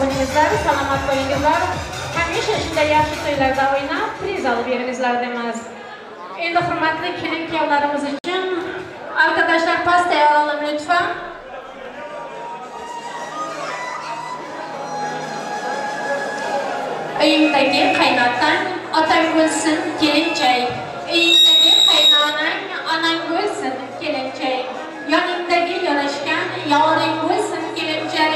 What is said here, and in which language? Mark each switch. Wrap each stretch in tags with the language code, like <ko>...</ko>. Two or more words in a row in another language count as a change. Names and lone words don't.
<uz>qo'yingizlar, salomat qo'yingizlar. Hamisha shunday yaxshi to'ylarda o'ynab, priz olib beringizlar demiz. Endi hurmatli kelin-kuyovlarimiz uchun</uz> <tr>arkadaşlar pastaya alalım lütfen.</tr> <uz>Uyingdagi qaynotang otang bo'lsin kelinchak. Uyingdagi qaynonan onang bo'lsin kelinchak. Yoningdagi yarashgan yoring bo'lsin kelinchak.</uz>